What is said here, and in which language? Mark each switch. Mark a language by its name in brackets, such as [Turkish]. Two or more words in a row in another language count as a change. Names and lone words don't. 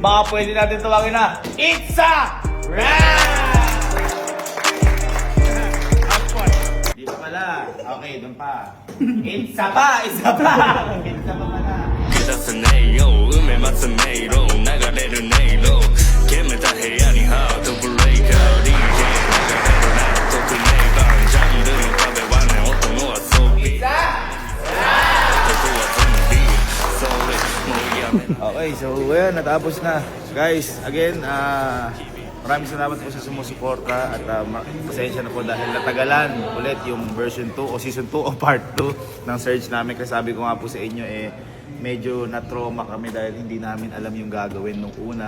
[Filipino] pwede natin tawagin na [English] It's a Wrap! [Filipino] Di pa pala. Okay, doon pa. Isa pa! Isa pa pala. [Japanese] 出すねよ梅待つ迷路流れる音色決めた部屋にハートブレイカー DJ 流れる納得ネイバージャンルの壁はね音の遊びここはゾンビそれもうやめ [Filipino] Okay, so ayan, natapos na. Guys, again, maraming salamat po sa sumusuporta at pasensya na po dahil natagalan ulit yung version 2 o season 2 o part 2 ng search namin. Kasi sabi ko nga po sa inyo medyo na-trauma kami dahil hindi namin alam yung gagawin nung una.